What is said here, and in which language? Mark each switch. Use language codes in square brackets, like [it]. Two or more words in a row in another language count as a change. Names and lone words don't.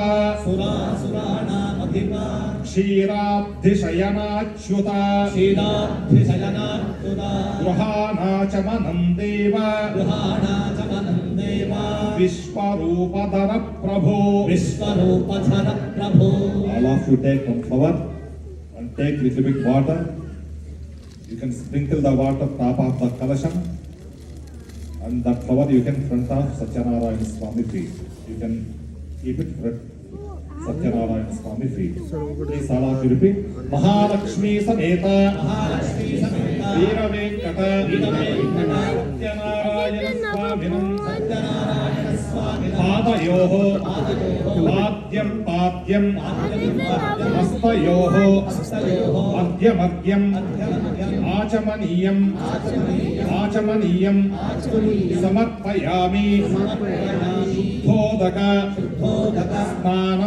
[sa] సురాసురాణామధిప క్షీరాబ్ధిశయనాచ్యుత క్షీరాబ్ధిశయనాచ్యుత గృహాణాచమనం దేవ గృహాణాచమనం దేవ విశ్వరూపధర ప్రభో. విశ్వరూపధర ప్రభో. [en] All of you take one flower and take little bit water. You can sprinkle the water top of the kalasham and that flower you can front of Satyanarayana Swami feet. You can keep it front Satyanarayana Swami feet. Please all of you repeat. [sa] महालक्ष्मी समेत మహాలక్ష్మీ సమేత Veera Venkata వీర వెంకట सत्यनारायण स्वामिनम् సత్యనారాయణ స్వామినం పాద पादयोः पाद्यं पाद्यं हस्तयोः मध्यमध्यं आचमनीयं आचमनीयं समर्पयामि शुद्धोदक स्नानं